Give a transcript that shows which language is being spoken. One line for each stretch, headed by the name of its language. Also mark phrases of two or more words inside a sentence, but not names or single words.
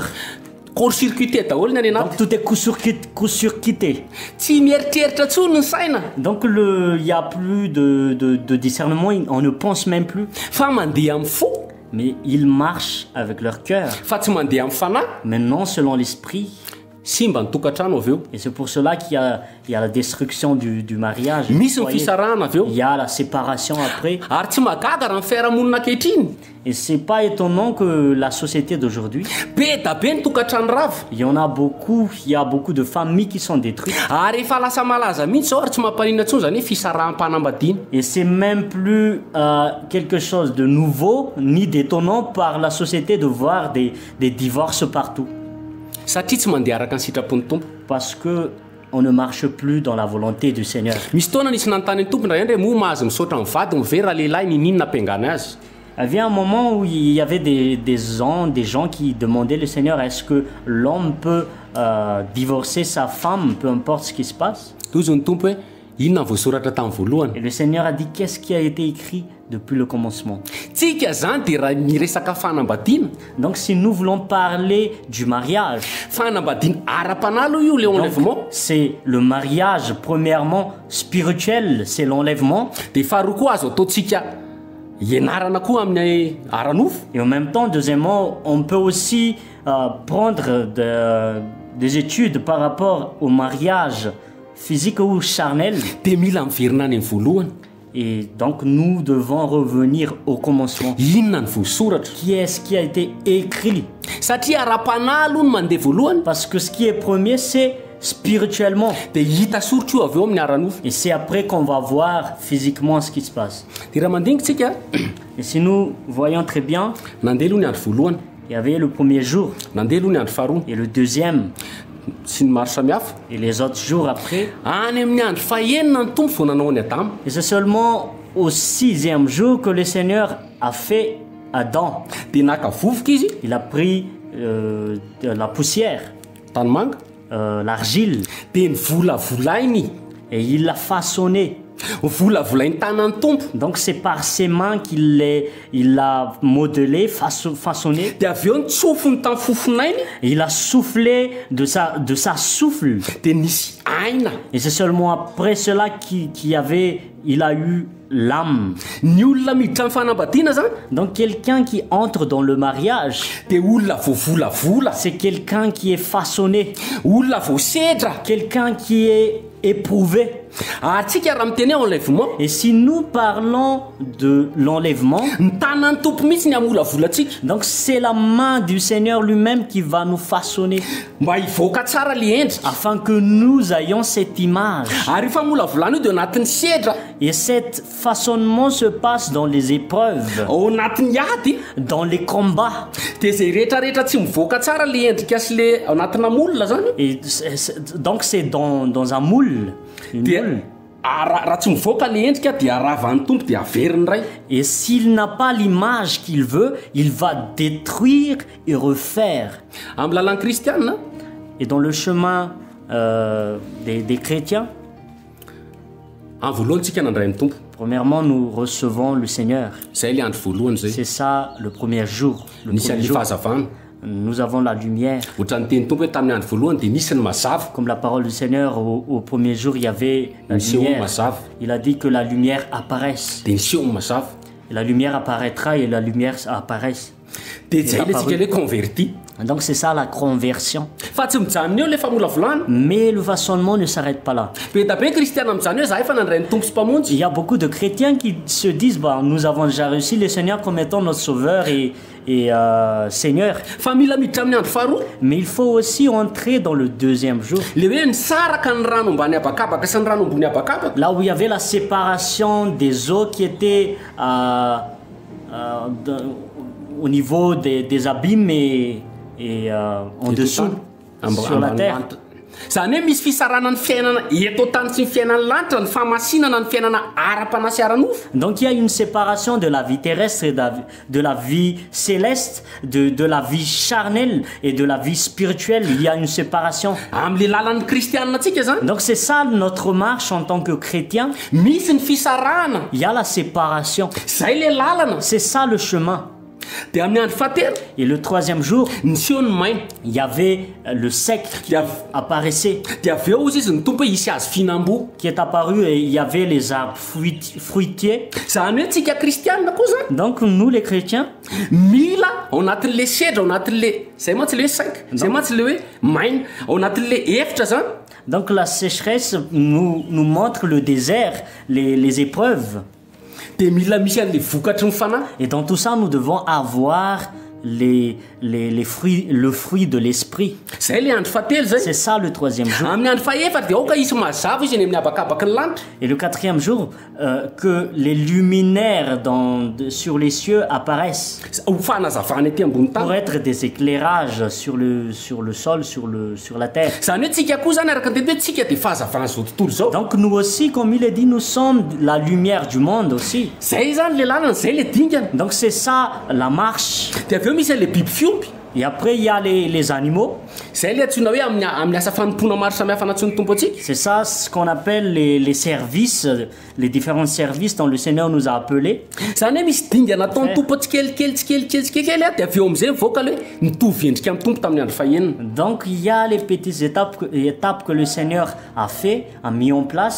French: Donc tout est court-circuité. Donc il n'y a plus de discernement, on ne pense même plus. Mais ils marchent avec leur cœur. Mais non selon l'esprit.
Malagasy: simba ny tokantrano avy eo
French: Et c'est pour cela il y a la destruction du mariage.
Malagasy: misy ny
French: Voyez,
Malagasy: fisarahana avy eo
French: il y a la séparation après.
Malagasy: ary tsy magaga raha ny fiarahamonina ankehitriny
French: Et c'est pas étonnant que la société d'aujourd'hui,
Malagasy: be da be ny tokantrano rava
French: il y en a beaucoup, il y a beaucoup de familles qui sont détruites.
Malagasy: ary efa lasa malaza mihitsy zao ary tsy mampanina ntsony zany hoe fisarahampanambadiana
French: Et c'est même plus quelque chose de nouveau ni d'étonnant par la société de voir des divorces partout.
Malagasy: satria tsy mandeha araka ny sitrapon'ny tompo
French: Parce que on ne marche plus dans la volonté du Seigneur.
Malagasy: misy toana nisy nanontany ny tompony raha indray moa mahazo misaotra mivady mivery raha lehilahy nininona ampingana azy
French: Il y avait un moment où il y avait des gens qui demandaient le Seigneur, est-ce que l'homme peut divorcer sa femme, peu importe ce qui se passe?
Malagasy: toy zao ny tompo hoe inona ny voasoratra tamin'ny voalohany
French: Et le Seigneur a dit, qu'est-ce qui a été écrit depuis le commencement?
Malagasy: tsika zany dia raha miresaka fanambadiana
French: Donc si nous voulons parler du mariage,
Malagasy: fanambadiana ara-panalo io
French: le enlèvement c'est le mariage premièrement spirituel, c'est l'enlèvement.
Malagasy: dia faharoa koa azo ataontsika ianarana koa amin'ny aranofo
French: Et en même temps, deuxièmement, on peut aussi prendre des études par rapport au mariage physique ou charnel.
Malagasy: dia mila miverina any amin'ny voalohany
French: Et donc nous devons revenir au commencement.
Malagasy: inona ny voasoratra
French: Qui est-ce qui a été écrit?
Malagasy: satria ara-panalo no mandeha voalohany
French: Parce que ce qui est premier, c'est spirituellement.
Malagasy: dia hita soritra io avy eo amin'ny aranofo
French: Et c'est après qu'on va voir physiquement ce qui se passe.
Malagasy: dia raha mandingitsika
French: Et si nous voyons très bien,
Malagasy: nandeha aloha ny andro voalohany
French: il y avait le premier jour
Malagasy: nandeha aloha ny andro faharoa
French: et le deuxième
Malagasy: sy ny maro samihafa
French: et les autres jours après.
Malagasy: any amin'ny andro fahaenina ny tompo vao nanao ny adama
French: Et c'est seulement au 6e jour que le Seigneur a fait Adam.
Malagasy: dia naka vovoka izy
French: Il a pris de la poussière,
Malagasy: tanymanga
French: l'argile,
Malagasy: dia nivolavolainy
French: et il l'a façonné.
Malagasy: volavolainy tanany tompo
French: Donc c'est par ses mains il l'a modelé, façonné.
Malagasy: dia avy eo nitsofony tamin'ny fofonainy
French: Et il a soufflé de sa souffle.
Malagasy: dia nisy aina
French: Et c'est seulement après cela il a eu l'âme.
Malagasy: ny olona miditra amin'ny fanambadiana zany
French: Donc quelqu'un qui entre dans le mariage,
Malagasy: dia olona voavolavola
French: c'est quelqu'un qui est façonné,
Malagasy: olona voasedra
French: quelqu'un qui est éprouvé.
Malagasy: ary tsika raha miteny hoe enlèvement
French: Et si nous parlons de l'enlèvement,
Malagasy: ny tanany tompo mihitsy ny amolavolantsika
French: donc c'est la main du Seigneur lui-même qui va nous façonner
Malagasy: mba hivoaka tsara le endrika
French: afin que nous ayons cette image.
Malagasy: ary rehefa molavolana io dia ao anatin'ny sedra
French: Et cet façonnement se passe dans les épreuves,
Malagasy: ao anatin'ny ady
French: dans les combats.
Malagasy: dia zay rehetrarehetra tsy mivoaka tsara le endrika sy le ao anatina molona zany
French: Et donc c'est dans un moule. Une
Malagasy: dia
French: moule.
Malagasy: raha tsy mivoaka le endrika dia aravan'ny tompo dia averiny ray
French: Et s'il n'a pas l'image qu'il veut, il va détruire et refaire.
Malagasy: amin'ny lalan'ny kristianina
French: Et dans le chemin des chrétiens,
Malagasy: amin'ny voalohantsika nandray ny tompo
French: premièrement, nous recevons le Seigneur.
Malagasy: zay le andro voalohany zay
French: C'est ça le premier jour. Le
Malagasy: nisy
French: premier
Malagasy: an'le
French: jour,
Malagasy: fahazavana
French: nous avons la lumière.
Malagasy: ohatran'ny teny tompo hoe tamin'ny andro voalohany dia nisy ny mazava
French: Comme la parole du Seigneur, au premier jour, il y avait la
Malagasy: nisy eo ny
French: lumière.
Malagasy: mazava
French: Il a dit que la lumière apparaisse.
Malagasy: dia nisy eo ny mazava
French: Et la lumière apparaîtra et la lumière apparaisse.
Malagasy: dia zay le tsika
French: le converti Donc c'est ça la conversion.
Malagasy: fa tsy mijanona eo le famolavolana
French: Mais le façonnement ne s'arrête pas là.
Malagasy: be da be kristiana mijanona hoe za efa nandray ny tompo sy mpamonjy
French: Il y a beaucoup de chrétiens qui se disent, bah, nous avons déjà reçu le Seigneur comme étant notre Sauveur et Seigneur.
Malagasy: fa mila miditra amin'ny andro faharoa
French: Mais il faut aussi entrer dans le deuxième jour,
Malagasy: le hoe nisaraka ny rano ambany abakabaka sy ny rano ambony abakabaka
French: là où il y avait la séparation des eaux qui étaient au niveau des abîmes et en dessous, sur la terre.
Malagasy: zany hoe misy fisarana ny fiainana eto tany sy ny fiainany lanitra ny famasinana ny fiainana ara-panasy aranofo
French: Donc il y a une séparation de la vie terrestre et de la vie céleste, de la vie charnelle et de la vie spirituelle. Il y a une séparation.
Malagasy: amin'le lalan'ny kristianina atsika zany
French: Donc c'est ça notre marche en tant que chrétien.
Malagasy: misy ny fisarahana
French: Il y a la séparation.
Malagasy: zay le lalana
French: C'est ça le chemin.
Malagasy: dia amin'ny andro fahatelo
French: Et le troisième jour,
Malagasy: niseho ny maina
French: il y avait le sec qui apparaissait,
Malagasy: dia avy eo izy ny tompo hoe hisy azo fihinam-bo
French: qui est apparu et il y avait les arbres fruitiers.
Malagasy: zany hoe tsika kristianina koa zany
French: Donc nous les chrétiens,
Malagasy: mila ao anatin'le sedra ao anatin'le zay mantsy le hoe saika zay mantsy le hoe maina ao anatin'le efitra zany
French: donc la sécheresse nous montre le désert, les épreuves.
Malagasy: dia mila misy an'le vokatry ny fanahy
French: Et dans tout ça, nous devons avoir le fruit de l'esprit.
Malagasy: zay le andro fahatelo zay
French: C'est ça le troisième jour.
Malagasy: amin'ny andro fahaefatra dia aoka isy mazava izy eny amin'ny abakabaky ny lanitra
French: Et le quatrième jour, que les luminaires sur les cieux apparaissent
Malagasy: ho fanazavana ety ambony
French: pour
Malagasy: tany
French: être des éclairages sur le sol, sur la terre.
Malagasy: zany hoe tsika koa zany araka nytety hoe tsika dia fahazavana zao tontolo zao
French: Donc nous aussi, comme il est dit, nous sommes la lumière du monde aussi.
Malagasy: zay zany le lalana zay le dingana
French: Donc c'est ça la marche.
Malagasy: dia avy eo misy an'le biby fiompy
French: Et après, il y a les animaux.
Malagasy: zay le antsoina hoe amin'ny asa fanompona maro samihafa anatsony tompo atsika
French: C'est ça ce qu'on appelle les services, les différents services dont le Seigneur nous a appelés.
Malagasy: zany hoe misy dingana ataony tompo tsikelikely dia avy eo am'izay mivoaka le hoe mitovy endrika amin'ny tompo tamin'ny andro fahenina
French: Donc il y a les petites étapes que le Seigneur a mis en place.